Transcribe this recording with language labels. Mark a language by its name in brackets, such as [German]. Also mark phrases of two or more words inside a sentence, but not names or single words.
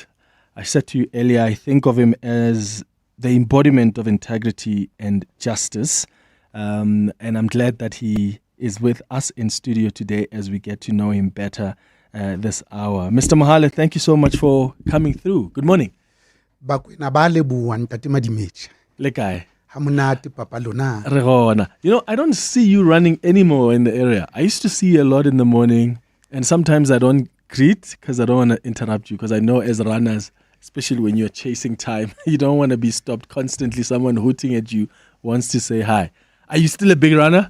[English] I said to you earlier, I think of him as the embodiment of integrity and justice. And I'm glad that he is with us in studio today as we get to know him better this hour. Mr. Mohale, thank you so much for coming through. Good morning. [Southern Sotho] Lekai. Hamunati Papa Lona. Regona. [English] You know, I don't see you running anymore in the area. I used to see you a lot in the morning, and sometimes I don't greet because I don't want to interrupt you, because I know as runners, especially when you're chasing time, you don't want to be stopped constantly. Someone hooting at you wants to say hi. Are you still a big runner?